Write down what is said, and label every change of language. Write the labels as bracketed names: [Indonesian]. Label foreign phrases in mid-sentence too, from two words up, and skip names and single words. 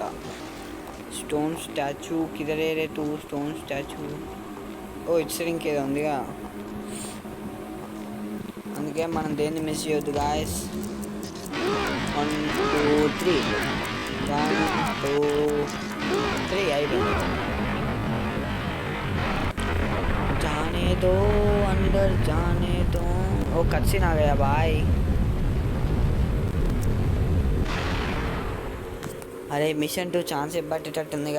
[English] stone statue [Hindi] किधर रे [English] two stone statue. oh it's [Telugu] ఇంకేదో ఉందిగా, అందుకే మనం దేన్ని మిస్ చేయొద్దు గాయస్. 1 2 3 1 2 3 అయిపోయింది. [Hindi] जाने दो अंदर जाने दो. ओ कच्ची ना गया भाई. [Telugu] అరే మిషన్ 2 ఛాన్స్ ఇవ్వబట్టేటట్టుందిగా.